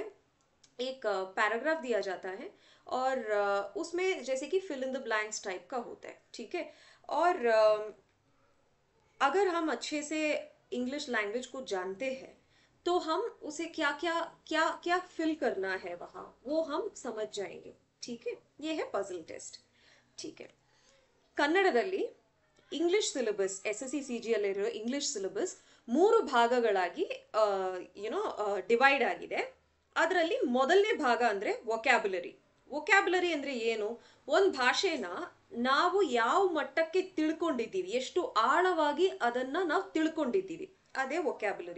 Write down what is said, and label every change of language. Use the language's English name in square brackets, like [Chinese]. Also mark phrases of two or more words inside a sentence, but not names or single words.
[Hindi] एक पैराग्राफ दिया जाता है और उसमें जैसे कि [English] fill in the blanks type [Hindi] का होता है, ठीक है। और अगर हम अच्छे से [English] English language [Hindi] को जानते हैं तो हम उसे क्या क्या क्या क्या फिल करना है वहां, वो हम समझ जाएंगे, ठीक है। ये है [English] puzzle test, [Hindi] ठीक है। [Kannada] ಕನ್ನಡದಲ್ಲಿ [English] English syllabus [Kannada] ಎಸ್ ಎಸ್ ಸಿ ಸಿ ಜಿಯಲ್ಲಿರೋ [English] English syllabus [Kannada] 3 ಭಾಗಗಳಾಗಿ ಡಿವೈಡ್ ಆಗಿದೆ. ಅದರಲ್ಲಿ ಮೊದಲನೇ ಭಾಗ ಅಂದ್ರೆ ವೊಕ್ಯಾಬುಲರಿ. ವೊಕ್ಯಾಬುಲರಿ ಅಂದ್ರೆ ಏನು? ಒಂದು ಭಾಷೆನ ನಾವು ಯಾವ ಮಟ್ಟಕ್ಕೆ ತಿಳ್ಕೊಂಡಿದ್ದೀವಿ, ಎಷ್ಟು ಆಳವಾಗಿ ಅದನ್ನ ನಾವು ತಿಳ್ಕೊಂಡಿದ್ದೀವಿ, ಅದೇ ವೊಕ್ಯಾಬುಲರಿ.